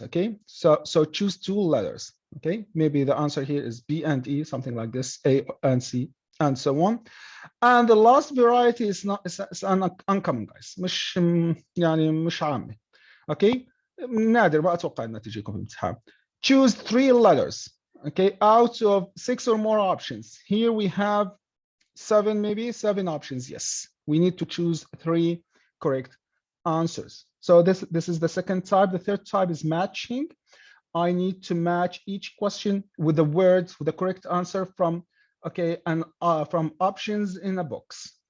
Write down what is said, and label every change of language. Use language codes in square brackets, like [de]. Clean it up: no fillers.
[en] Okay, so choose 2 letters. Okay, maybe the answer here is B and E, something like this, A and C, and so on. And the last variety is not is uncommon guys. [ar] مش يعني مش عامة. Okay. نادر ما اتوقع انها تجيكم في الامتحان. [en] Choose 3 letters. Okay. Out of 6 or more options. Here we have 7, maybe 7 options. Yes. We need to choose 3 correct answers. So this is the second type. The third type is matching. I need to match each question with the words with the correct answer from from options in a box.